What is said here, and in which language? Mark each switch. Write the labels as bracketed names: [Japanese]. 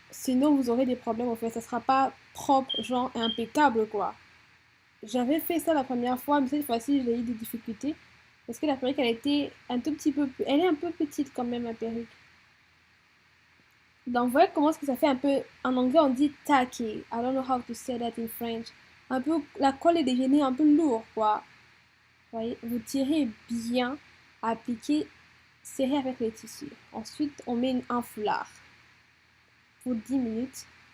[French] Sinon vous aurez des problèmes en fait, ça sera pas propre, genre impeccable quoi. J'avais fait ça la première fois, mais cette fois-ci j'ai eu des difficultés parce que la perruque elle était un tout petit peu, elle est un peu petite quand même la perruque. Donc, vous voyez comment est-ce que ça fait un peu, en anglais on dit tacky. [English] I don't know how to say that in French. [French] Un peu, la colle est devenue un peu lourde, quoi. Vous voyez, vous tirez bien, appliquez, serrez avec le tissu. Ensuite, on met un foulard pour 10 minutes.